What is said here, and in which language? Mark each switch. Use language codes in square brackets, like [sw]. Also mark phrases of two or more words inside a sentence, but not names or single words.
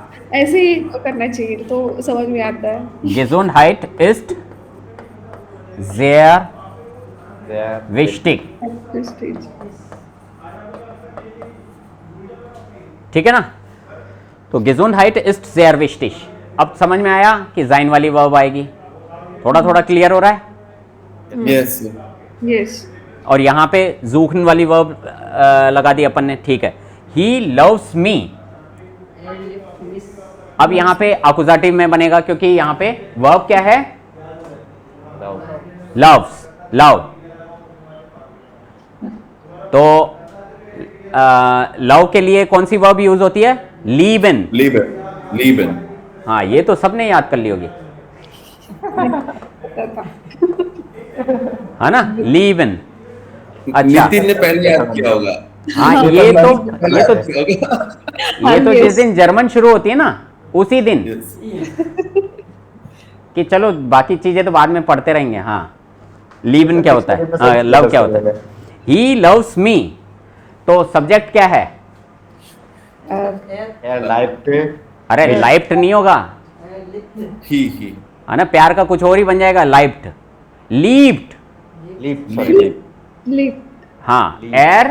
[hi] ऐसे ही करना चाहिए तो समझ में आता है. [de] Gesundheit ist sehr [en] There. [de] wichtig. [en] Prestige. [hi] ठीक है ना? तो [de] Gesundheit ist sehr wichtig. [hi] अब समझ में आया कि जाइन वाली वर्ब आएगी. थोड़ा थोड़ा क्लियर हो रहा है. [en] Yes. Yes. [hi] और यहाँ पे जूखन वाली वर्ब लगा दी अपन ने. ठीक है. [en] He loves me. [hi] अब यहाँ पे अकुजाटिव में बनेगा क्योंकि यहाँ पे वर्ब क्या है? [en] Love. loves, love. [hi] तो लव के लिए कौन सी वर्ब यूज होती है? [de] lieben. Lieben. Lieben. [hi] हाँ, ये तो सबने याद कर ली होगी, है ना? [de] lieben. अच्छा, [hi] नितिन ने पहले याद किया होगा. हाँ, ये तो जिस दिन जर्मन शुरू होती है ना उसी दिन. Yes. कि चलो बाकी चीजें तो बाद में पढ़ते रहेंगे. हाँ, lieben क्या होता है? हाँ, लव क्या होता है? [en] he loves me. [hi] तो सब्जेक्ट क्या है? यार लाइफ पे अरे लाइफ्ट नहीं होगा, [en] He. [hi] है ना? प्यार का कुछ और ही बन जाएगा. लाइफ्ट, लीप्ड. लीप सॉरी [en] Live. [hi] हाँ, एयर